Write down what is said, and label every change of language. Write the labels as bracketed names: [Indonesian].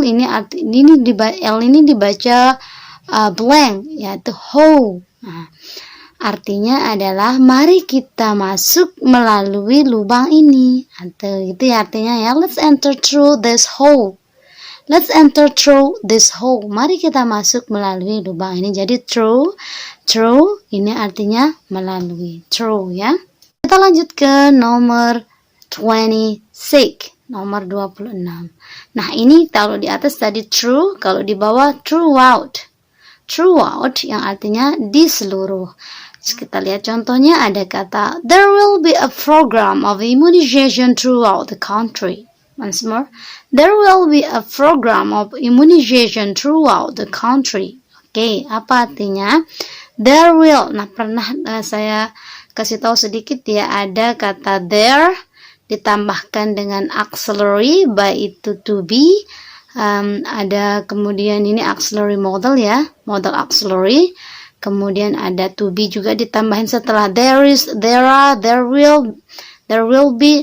[Indonesian] L ini dibaca blank, yaitu hole. Artinya adalah mari kita masuk melalui lubang ini. Atau itu ya artinya ya, [English] let's enter through this hole. Let's enter through this hole. [Indonesian] Mari kita masuk melalui lubang ini. Jadi true ini artinya melalui, true ya. Kita lanjut ke nomor 26, nomor 26. Nah, ini kalau di atas tadi true, kalau di bawah throughout. Throughout yang artinya di seluruh. Kita lihat contohnya, ada kata [English] there will be a program of immunization throughout the country. Once more, there will be a program of immunization throughout the country. [Indonesian] Oke, apa artinya? [English] There will. [Indonesian] Nah, pernah saya kasih tahu sedikit ya, ada kata there ditambahkan dengan auxiliary, baik itu to be, ada kemudian ini auxiliary model ya, model auxiliary, kemudian ada to be juga ditambahin setelah there is, there are, there will be.